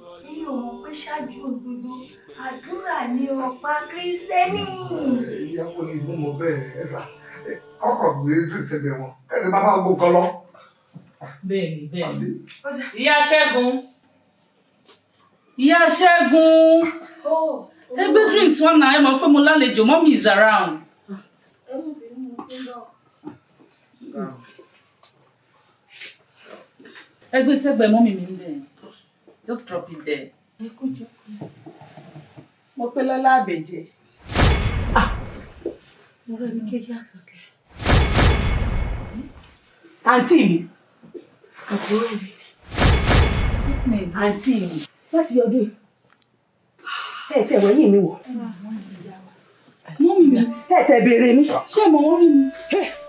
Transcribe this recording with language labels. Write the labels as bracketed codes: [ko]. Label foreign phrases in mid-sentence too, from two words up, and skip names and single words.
[yo] Mi ò mọ̀ pé ṣáájú ohun gbogbo, àdúrà ni ọ̀pá Kristẹni. Ìyá kò ní mú mọ bẹ́ẹ̀, ẹ sà, ẹ, kọ́kọ́ gbé drink sẹ́gbẹ̀ẹ́ wọn, ẹ lè bá bá gbogbo nǹkan lọ. Bẹ́ẹ̀ni, bẹ́ẹ̀ni. Àbí? Ìyá Ṣẹ́gun. Ìyá Ṣẹ́gun. Oh, Ẹ gbé drinks wá náà, ẹ mọ̀ pé mo lálejò, [en] mommy is around. [yo] Ẹ mú bínú, mo ti ń bọ̀. Ẹ gbé sẹ́gbẹ̀ẹ́ mọ́mì mi ń bẹ̀. [en] Just drop it there. [yo] Ẹ kú jókòó. Mo pé Lọ́lá Àbẹ̀jẹ́. Ah! Mo rẹ́ mi kejì Àsàkẹ́. Àǹtí mi. Àbúrò mi. Mi. Àǹtí mi. Láti ọdún yìí. Ẹ tẹ̀ wẹ̀yìn mi wò. Mọ́mì mi. Ẹ tẹ̀ béèrè mi. Ṣé mo ń rí mi? Ẹ.